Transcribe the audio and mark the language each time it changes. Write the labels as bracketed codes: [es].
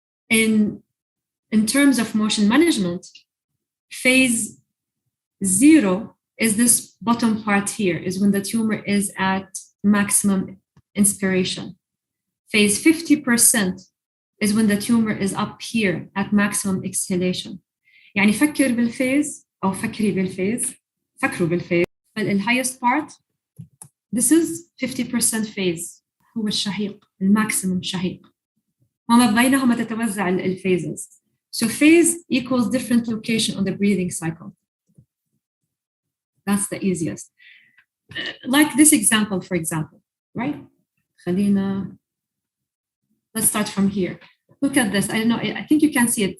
[en] In terms of motion management, phase 0 is this bottom part here, is when the tumor is at maximum inspiration. Phase 50% is when the tumor is up here at maximum exhalation. [ar] يعني فكر بالفيز أو فكري بالفيز، فكروا بالفيز. [en] The highest part, this is 50% phase، [ar] هو الشهيق، الماكسيمم شهيق. وما بينهما تتوزع الphases. [en] So phase equals different location on the breathing cycle. That's the easiest. Like this example, for example, right? Let's start from here. Look at this. I don't know. I think you can see it.